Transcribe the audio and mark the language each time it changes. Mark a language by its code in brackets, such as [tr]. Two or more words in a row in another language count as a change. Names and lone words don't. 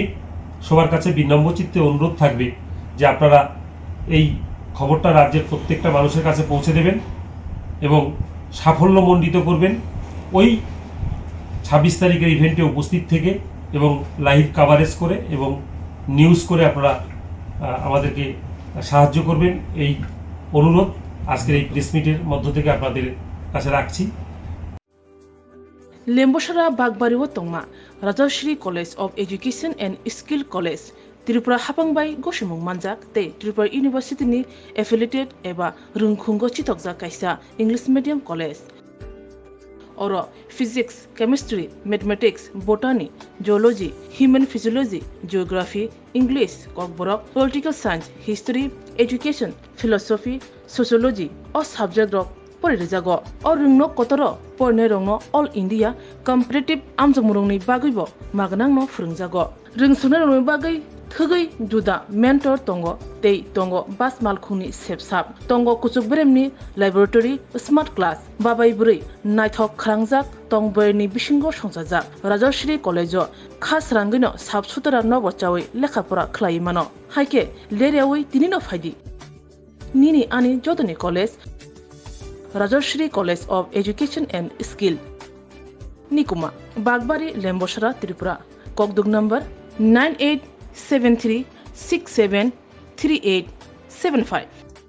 [bn] সবার কাছে বিনম্র চিত্তে অনুরোধ থাকবে যে আপনারা এই খবরটা রাজ্যের প্রত্যেকটা মানুষের কাছে পৌঁছে দেবেন এবং সাফল্যমণ্ডিত করবেন। ওই 26 তারিখের ইভেন্টে উপস্থিত থেকে এবং [en] live coverage [bn] করে এবং নিউজ করে আপনারা আমাদেরকে সাহায্য করবেন, এই অনুরোধ আজকের এই [en] press meet-er [bn] মধ্য থেকে আপনাদের কাছে রাখছি। [trp] लेम्बोसरा बागबारिव तंगमा राजश्री कलेज ऑफ एजुकेशन एंड स्किल कलेज त्रिपुरा हापांबाई गसिमुं मानजाक ते त्रिपुरा यूनिवर्सिटी नि एफिलिएटेड एबा रुंखुंगो चितकजा कायसा [en] English medium college [trp] और फिजिक्स, [en] chemistry, mathematics, botany, geology, human physiology, geography, English, Kokborok, political science, history, education, philosophy, sociology और subject [trp] रक परिरेजागो और रुंगनो कतरो परने रंगनो [en] all India competitive [trp] आमजमुरंनि बागैबो मागनांनो फोरोंजागो रोंसुनो रंगनि बागै थगै जुदा मेंटर तंगो तै तंगो बास मालखुंनि सेबसाब तंगो कुचुक ब्रेमनि [en] laboratory smart class [trp] बाबाय बुरै नायथक खालांजाक तंबयनि बिसिंगो संजाजाक राजश्री कलेजो खास रांगैनो साबसुतरा नबचावै लेखाफोरा खलायमानो हायके लेरेवै तिनिनो फायदि निनि आनि जदनि कलेज राजश्री कॉलेज ऑफ एजुकेशन एंड स्किल निकुमा बागबारी लेम्बोसरा त्रिपुरा ककदुग नंबर 9873673875।